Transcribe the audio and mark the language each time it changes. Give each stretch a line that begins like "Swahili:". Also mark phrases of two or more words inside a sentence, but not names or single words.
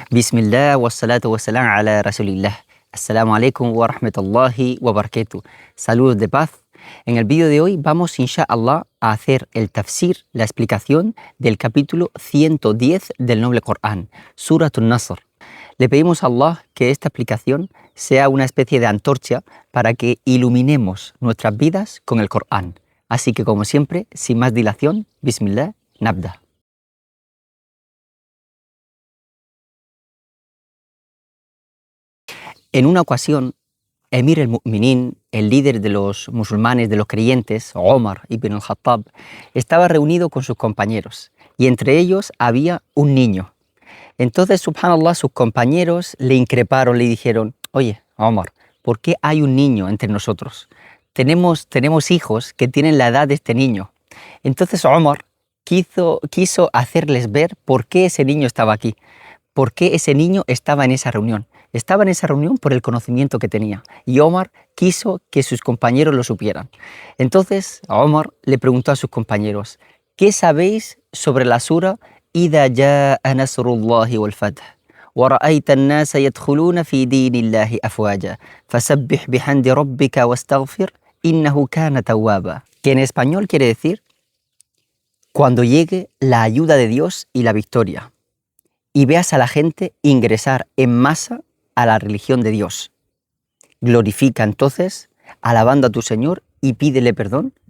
Arabic: بسم الله والصلاة والسلام على رسول الله. السلام عليكم ورحمة الله وبركاته.
Spanish: Saludos de paz. En el vídeo de hoy vamos, inshallah, a hacer el tafsir, la explicación del capítulo 110 del Noble Corán, Surat An-Nasr. Le pedimos a Allah que esta explicación sea una especie de antorcha para que iluminemos nuestras vidas con el Corán. Así que, como siempre, sin más dilación,
Arabic: بسم الله، نبدأ.
Spanish: En una ocasión,
Arabic: أمير المؤمنين,
Spanish: el líder de los musulmanes, de los creyentes, Omar ibn al-Khattab, estaba reunido con sus compañeros y entre ellos había un niño. Entonces, subhanallah, sus compañeros le increparon, le dijeron: oye, Omar, ¿por qué hay un niño entre nosotros? Tenemos hijos que tienen la edad de este niño. Entonces Omar quiso hacerles ver por qué ese niño estaba aquí, por qué ese niño estaba en esa reunión. Estaba en esa reunión por el conocimiento que tenía y Omar quiso que sus compañeros lo supieran. Entonces Omar le preguntó a sus compañeros: ¿qué sabéis sobre la sura
Arabic: إذا جاء نصر الله والفتح ورأيت الناس يدخلون في دين الله أفواجا فسبح بحمد ربك واستغفر إنه كان توابا?
Spanish: Que en español quiere decir: cuando llegue la ayuda de Dios y la victoria y veas a la gente ingresar en masa a la religión de Dios, glorifica entonces alabando a tu Señor y pídele perdón.